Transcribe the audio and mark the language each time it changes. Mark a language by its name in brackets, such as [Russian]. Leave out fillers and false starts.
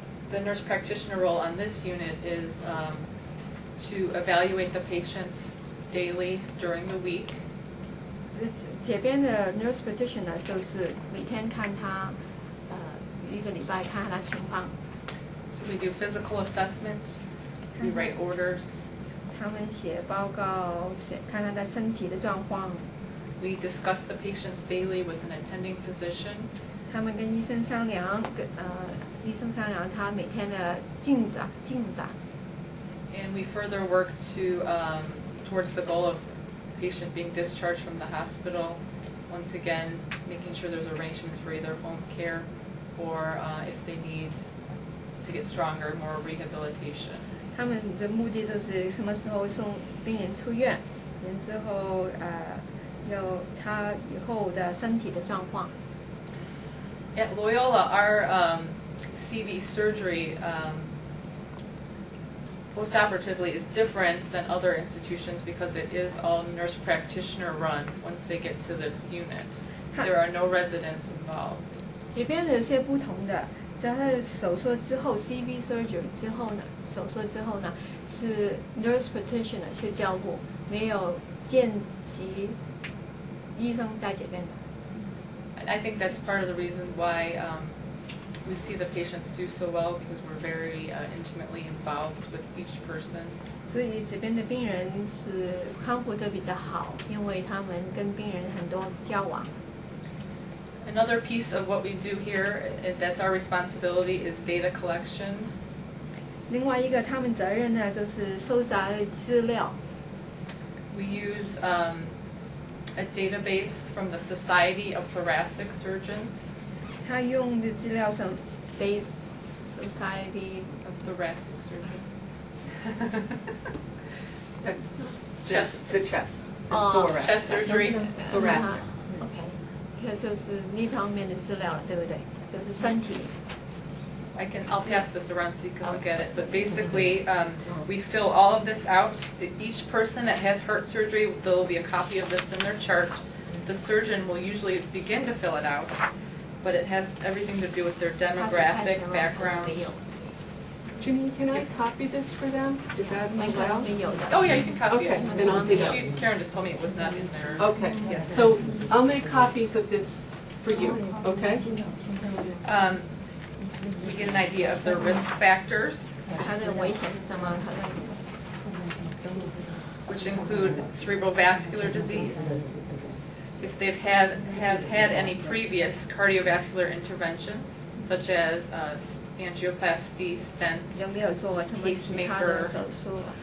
[English] The nurse practitioner role on this unit is to evaluate the patients daily during the week. [Chinese] 这边的 nurse practitioner 就是每天看他一个礼拜看他情况。 [English] So we do physical assessment. We write orders. [Chinese] 他们写报告，看他的身体的状况。 [English] We discuss the patients daily with an attending physician. [Chinese] 他们跟医生商量，医生商量他每天的进展。 [English] And we further work towards the goal of the patient being discharged from the hospital. Once again, making sure there's arrangements for either home care or if they need to get stronger, more rehabilitation. [Chinese] 他们的目的就是什么时候送病人出院，然之后有他以后的身体的状况。 [English] At Loyola, our CV surgery postoperatively is different than other institutions because it is all nurse practitioner run once they get to this unit. There are no residents involved. [Chinese] 这边有些不同的，在手术之后 ，CV surgery 之后呢，手术之后呢，是 nurse practitioner 去照顾，没有见习医生在这边的。 [English] And I think that's part of the reason why we see the patients do so well, because we're very intimately involved with each person. [Chinese] 所以这边的病人是康复得比较好，因为他们跟病人很多交往。 [English] Another piece of what we do here, that's our responsibility, is data collection. [Chinese] 另外一个他们责任呢，就是收集资料。 [English] We use a database from the Society of Thoracic Surgeons. [Chinese] 他用的资料是 Society [English] of Thoracic Surgeons. That's chest, the chest. Thoracic. Chest surgery. Thoracic. [Chinese] OK， 这就是那方面的资料了，对不对？就是身体。 [English] I'll pass this around so you can look at it. But basically, we fill all of this out. Each person that has heart surgery, there will be a copy of this in their chart. The surgeon will usually begin to fill it out, but it has everything to do with their demographic background. Janine, can I copy this for them? Is that allowed? Oh yeah, you can copy Okay, it. then I'll do that. Karen just told me it was not in there. Okay, Yes. so I'll make copies of this for you, okay? We get an idea of their risk factors, [Chinese] 它的危险是什么？ [English] which include cerebrovascular disease, if they've have had any previous cardiovascular interventions, such as angioplasty, stent, [Chinese] 有没有做过什么其他的手术？